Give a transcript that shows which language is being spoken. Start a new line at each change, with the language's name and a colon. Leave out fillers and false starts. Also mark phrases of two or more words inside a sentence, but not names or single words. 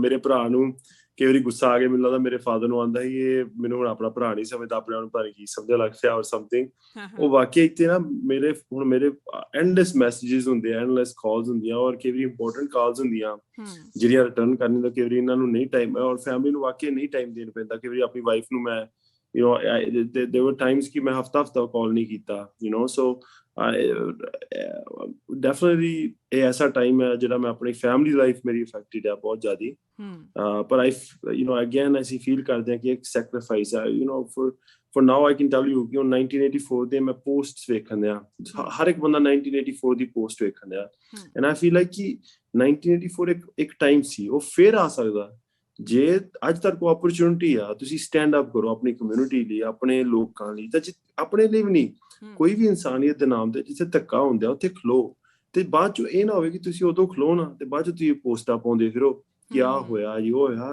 Punjabi: ਮੇਰੇ ਭਰਾ ਨੂੰ ਕਈ ਵਾਰੀ ਗੁੱਸਾ ਆ ਕੇ ਮੈਨੂੰ ਲੱਗਦਾ ਮੇਰੇ ਫਾਦਰ ਨੂੰ ਆਉਂਦਾ ਸੀ ਇਹ ਮੈਨੂੰ ਹੁਣ ਆਪਣਾ ਭਰਾ ਨਹੀਂ ਸਮਝਦਾ, ਆਪਣੇ ਆਪ ਨੂੰ ਪਤਾ ਨਹੀਂ ਕੀ ਸਮਝਣ ਲੱਗ ਪਿਆ
English: or something.
Punjabi: ਉਹ ਵਾਕਈ ਇੱਥੇ ਨਾ ਮੇਰੇ
English: endless messages
Punjabi: ਹੁੰਦੇ ਆ,
English: endless calls
Punjabi: ਹੁੰਦੀਆਂ, ਔਰ ਕਈ ਵਾਰੀ
English: important calls
Punjabi: ਹੁੰਦੀਆਂ ਜਿਹੜੀਆਂ ਰਿਟਰਨ ਕਰਨੀ ਦਾ ਕਈ ਵਾਰੀ ਇਹਨਾਂ ਨੂੰ ਨਹੀਂ ਟਾਈਮ ਹੈ, ਔਰ ਫੈਮਿਲੀ ਨੂੰ ਵਾਕਈ ਨਹੀਂ ਟਾਈਮ ਦੇਣ ਪੈਂਦਾ। ਕਈ ਵਾਰੀ ਆਪਣੀ ਵਾਈਫ ਨੂੰ ਮੈਂ
English: there were times
Punjabi: ਕਿ ਮੈਂ ਹਫਤਾ ਕਾਲ ਨਹੀਂ ਕੀਤਾ,
English: so definitely
Punjabi: ਇਹ ਐਸਾ ਟਾਈਮ ਹੈ ਜਿਹੜਾ ਮੈਂ ਆਪਣੀ
English: family life
Punjabi: ਮੇਰੀ ਅਫੈਕਟਡ ਹੈ ਬਹੁਤ ਜ਼ਿਆਦੀ। ਪਰ again ਅਸੀਂ ਫੀਲ ਕਰਦੇ ਹਾਂ ਕਿ ਇੱਕ ਸੈਕਰੀਫਾਈਸ ਹੈ,
English: for now I can tell you
Punjabi: 1984 ਦੇ ਮੈਂ ਪੋਸਟਸ ਵੇਖਣ ਦਿਆਂ, ਹਰ ਇੱਕ ਬੰਦਾ 1984 ਦੀ ਪੋਸਟ ਵੇਖਣ ਦਿਆਂ,
English: and I feel like
Punjabi: ਕਿ 1984 ਇੱਕ ਟਾਈਮ ਸੀ, ਉਹ ਫਿਰ ਆ ਸਕਦਾ ਜੇ ਅੱਜ ਤੱਕ ਉਹ ਓਪਰਚੁਨਿਟੀ ਆ, ਤੁਸੀਂ
English: stand up
Punjabi: ਕਰੋ ਆਪਣੀ ਕਮਿਊਨਿਟੀ ਲਈ, ਆਪਣੇ ਲੋਕਾਂ ਲਈ, ਤਾਂ ਆਪਣੇ ਲਈ ਵੀ ਨਹੀਂ, ਕੋਈ ਵੀ ਇਨਸਾਨੀਅਤ ਦੇ ਨਾਮ ਤੇ ਜਿੱਥੇ ਧੱਕਾ ਹੁੰਦਾ ਉੱਥੇ ਖਲੋ। ਤੇ ਬਾਅਦ ਚ ਇਹ ਨਾ ਹੋਵੇ ਕਿ ਤੁਸੀਂ ਉਦੋਂ ਖਲੋ ਨਾ ਤੇ ਬਾਅਦ ਚ ਤੁਸੀਂ ਪੋਸਟਾਂ ਪਾਉਂਦੇ ਫਿਰੋ ਕਿ ਆਹ ਹੋਇਆ ਜੀ, ਉਹ ਹੋਇਆ।